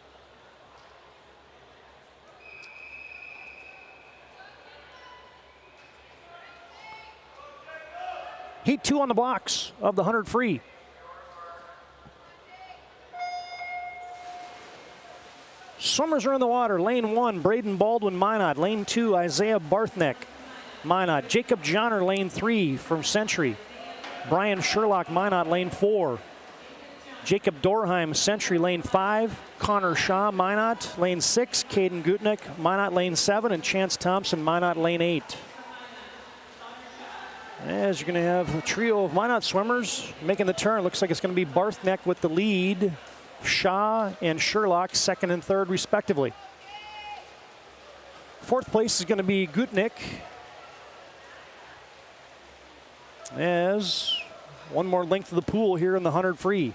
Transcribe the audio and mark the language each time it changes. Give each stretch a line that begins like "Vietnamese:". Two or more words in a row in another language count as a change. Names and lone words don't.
English: Heat 2 on the blocks of the 100 free. Swimmers are in the water. Lane 1, Braden Baldwin, Minot. Lane 2, Isaiah Barthneck, Minot. Jacob Johnner, lane 3 from Century. Brian Sherlock, Minot, lane 4. Jacob Dorheim, Century, lane 5. Connor Shaw, Minot, lane 6. Caden Gutnick, Minot, lane 7. And Chance Thompson, Minot, lane 8. As you're going to have a trio of Minot swimmers making the turn. Looks like it's going to be Barthneck with the lead. Shaw and Sherlock 2nd and 3rd respectively. 4th place is going to be Gutnick, as one more length of the pool here in the 100 free.